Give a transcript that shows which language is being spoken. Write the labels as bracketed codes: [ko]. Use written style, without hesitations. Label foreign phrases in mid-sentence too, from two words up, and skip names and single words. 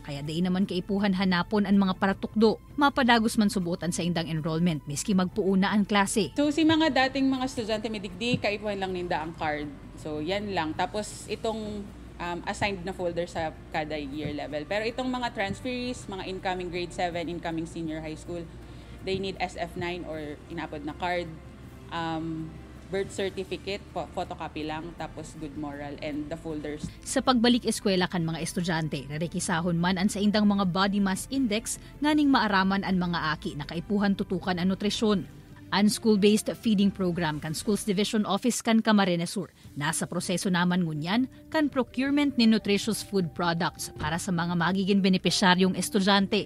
[bik] Kaya day naman kaipuhan hanapon ang mga paratukdo. Mapadagos man subutan sa indang enrollment, miski magpuuna ang klase. So si mga dating mga estudyante may digdi, kaipuhan lang ninda ang card. So yan lang. Tapos itong assigned na folder sa kada year level. Pero itong mga transferees, mga [en] incoming grade 7, incoming senior high school, they need SF9 [bik] or inapod na card, [en] birth certificate, [bik] photocopy lang, tapos [en] good moral and the folders. [bik] Sa pagbalik eskwela kan mga estudyante, narekisahon man ang sa indang mga [en] body mass index [bik] nganing maaraman ang mga aki na kaipuhan tutukan ang nutrisyon. Ang [en] school-based feeding program [bik] kan Schools Division Office kan Camarines Sur. Nasa proseso naman ngunyan kan procurement ni [en] nutritious food products [bik] para sa mga magiging benepisyaryong estudyante.